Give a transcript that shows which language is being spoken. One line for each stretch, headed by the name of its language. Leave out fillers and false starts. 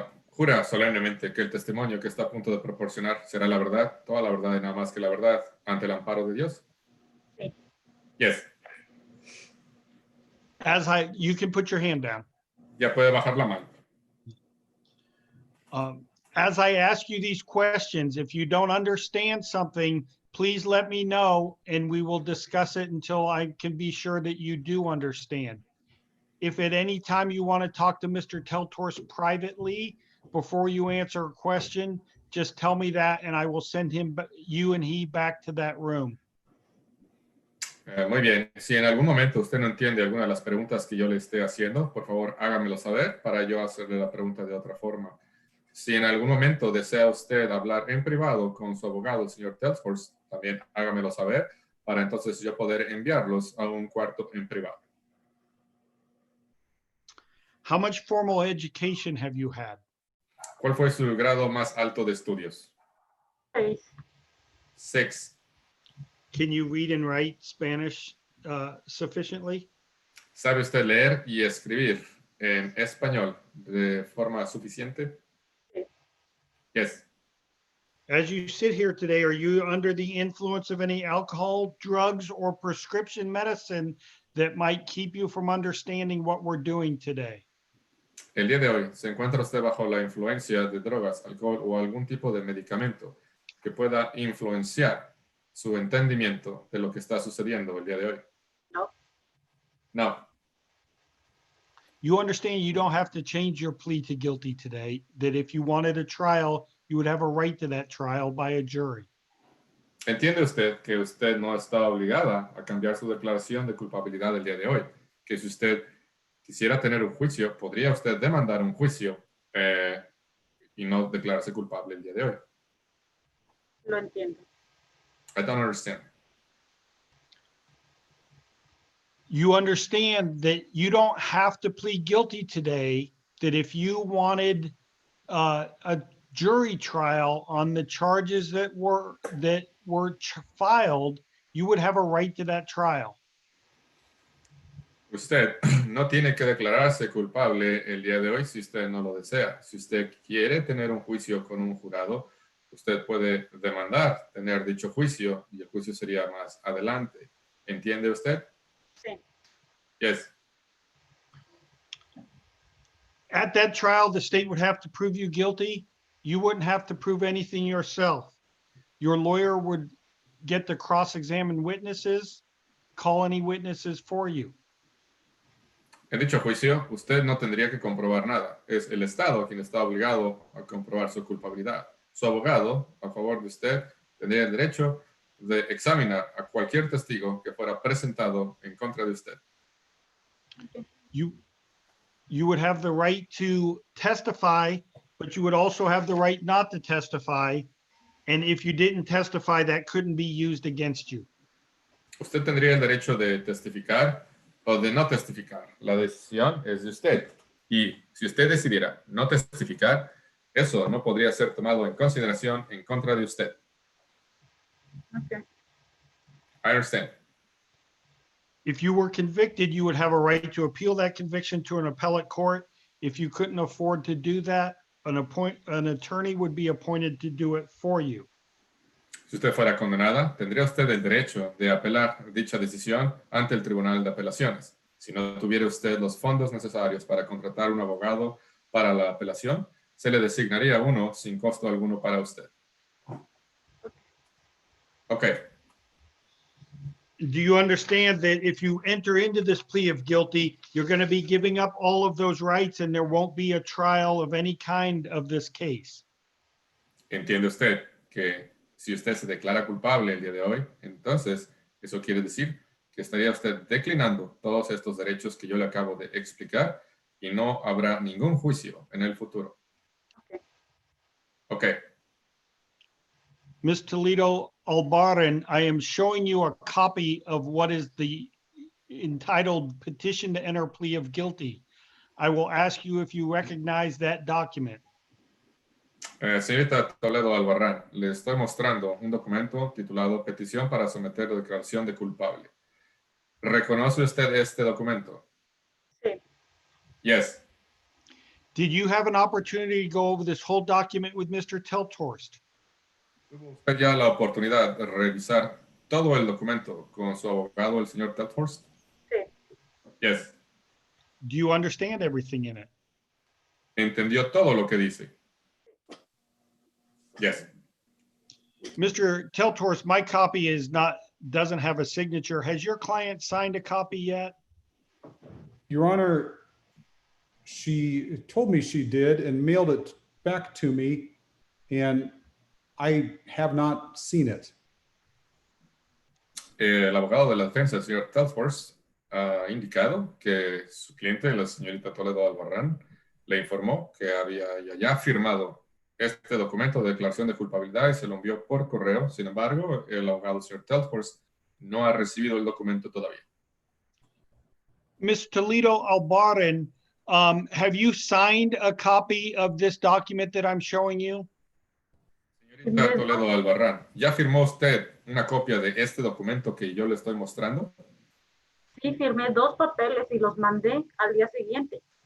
Spanish: Jura solemnemente que el testimonio que está a punto de proporcionar será la verdad, toda la verdad y nada más que la verdad, ante el amparo de Dios. Sí.
English: Yes. You can put your hand down.
Spanish: Ya puede bajar la mano.
English: As I ask you these questions, if you don't understand something, please let me know and we will discuss it until I can be sure that you do understand. If at any time you want to talk to Mr. Teltorst privately before you answer a question, just tell me that and I will send you and he back to that room.
Spanish: Muy bien. Si en algún momento usted no entiende alguna de las preguntas que yo le esté haciendo, por favor hágamelo saber para yo hacerle la pregunta de otra forma. Si en algún momento desea usted hablar en privado con su abogado, el señor Teltorst, también hágamelo saber para entonces yo poder enviarlos a un cuarto en privado.
English: How much formal education have you had?
Spanish: ¿Cuál fue su grado más alto de estudios? 6.
English: 6. Can you read and write Spanish sufficiently?
Spanish: ¿Sabe usted leer y escribir en español de forma suficiente?
English: Yes. As you sit here today, are you under the influence of any alcohol, drugs, or prescription medicine that might keep you from understanding what we're doing today?
Spanish: El día de hoy, ¿se encuentra usted bajo la influencia de drogas, alcohol o algún tipo de medicamento que pueda influenciar su entendimiento de lo que está sucediendo el día de hoy? No.
English: No. You understand you don't have to change your plea to guilty today, that if you wanted a trial, you would have a right to that trial by a jury.
Spanish: ¿Entiende usted que usted no está obligada a cambiar su declaración de culpabilidad el día de hoy? Que si usted quisiera tener un juicio, podría usted demandar un juicio y no declararse culpable el día de hoy. Lo entiendo.
English: I don't understand. You understand that you don't have to plead guilty today, that if you wanted a jury trial on the charges that were filed, you would have a right to that trial.
Spanish: Usted no tiene que declararse culpable el día de hoy si usted no lo desea. Si usted quiere tener un juicio con un jurado, usted puede demandar tener dicho juicio y el juicio sería más adelante. ¿Entiende usted? Sí.
English: Yes. At that trial, the state would have to prove you guilty. You wouldn't have to prove anything yourself. Your lawyer would get to cross-examine witnesses, call any witnesses for you.
Spanish: En dicho juicio, usted no tendría que comprobar nada. Es el Estado quien está obligado a comprobar su culpabilidad. Su abogado, a favor de usted, tendría el derecho de examinar a cualquier testigo que fuera presentado en contra de usted.
English: You would have the right to testify, but you would also have the right not to testify. And if you didn't testify, that couldn't be used against you.
Spanish: Usted tendría el derecho de testificar o de no testificar. La decisión es de usted. Y si usted decidiera no testificar, eso no podría ser tomado en consideración en contra de usted.
English: Okay. I understand. If you were convicted, you would have a right to appeal that conviction to an appellate court. If you couldn't afford to do that, an attorney would be appointed to do it for you.
Spanish: Si usted fuera condenada, tendría usted el derecho de apelar dicha decisión ante el Tribunal de Apelaciones. Si no tuviera usted los fondos necesarios para contratar un abogado para la apelación, se le designaría uno sin costo alguno para usted.
English: Okay. Do you understand that if you enter into this plea of guilty, you're going to be giving up all of those rights and there won't be a trial of any kind of this case?
Spanish: ¿Entiende usted que si usted se declara culpable el día de hoy, entonces eso quiere decir que estaría usted declinando todos estos derechos que yo le acabo de explicar y no habrá ningún juicio en el futuro?
English: Okay. Ms. Toledo-Albarran, I am showing you a copy of what is the entitled Petition to Enter Plea of Guilty. I will ask you if you recognize that document.
Spanish: Señorita Toledo-Albarran, le estoy mostrando un documento titulado Petición para someter la declaración de culpable. ¿Reconoce usted este documento? Sí.
English: Yes. Did you have an opportunity to go over this whole document with Mr. Teltorst?
Spanish: ¿Tuvo usted ya la oportunidad de revisar todo el documento con su abogado, el señor Teltorst? Sí.
English: Yes. Do you understand everything in it?
Spanish: ¿Entendió todo lo que dice?
English: Yes. Mr. Teltorst, my copy doesn't have a signature. Has your client signed a copy yet? Your Honor, she told me she did and mailed it back to me, and I have not seen it.
Spanish: El abogado de la defensa, el señor Telforce, ha indicado que su cliente, la señorita Toledo-Albarran, le informó que había ya firmado este documento de declaración de culpabilidad y se lo envió por correo. Sin embargo, el abogado, el señor Telforce, no ha recibido el documento todavía.
English: Ms. Toledo-Albarran, have you signed a copy of this document that I'm showing you?
Spanish: Señorita Toledo-Albarran, ¿ya firmó usted una copia de este documento que yo le estoy mostrando? Sí, firmé 2 papeles y los mandé al día siguiente.